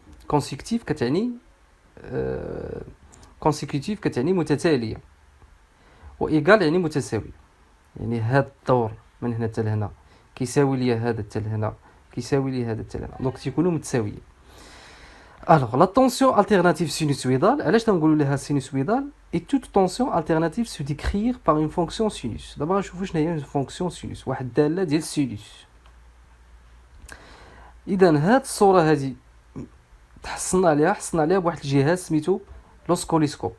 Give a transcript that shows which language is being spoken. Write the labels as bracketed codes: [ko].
[ar] دونك consécutif كتعني consécutif كتعني متتاليه، و égal يعني متساوي، يعني هاد الدور من هنا حتى لهنا كيساوي ليا هذا حتى لهنا، كيساوي ليا هذا حتى لهنا، دونك تيكونوا متساويين. [fr] Alors, la tension alternative sinusoïdale, [ar] علاش تنقولوا لها [fr] sinusoïdale؟ Et toute tension alternative se décrire par une fonction sinus. [ar] دابا نشوفوا شنو هي une fonction sinus، واحد الداله ديال sinus. اذا هاد الصوره هذه حصلنا عليها بواحد الجهاز سميتو لوسكوليسكوب.